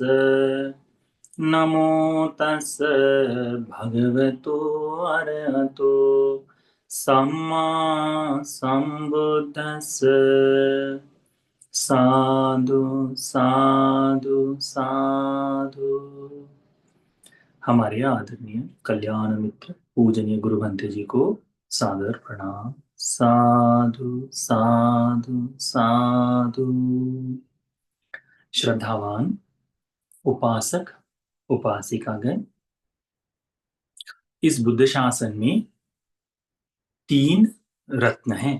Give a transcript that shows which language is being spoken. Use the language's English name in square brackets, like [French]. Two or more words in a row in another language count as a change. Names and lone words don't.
[Pali] नमो तस् भगवतो अरहतो सम्मा सम्बुद्धस्स। साधु साधु साधु। [Hindi] हमारे आदरणीय कल्याण मित्र पूजनीय गुरु भंते जी को सादर प्रणाम। [Pali] साधु साधु साधु। [Hindi] श्रद्धावान उपासक उपासिकागण, इस बुद्ध शासन में 3 रत्न हैं।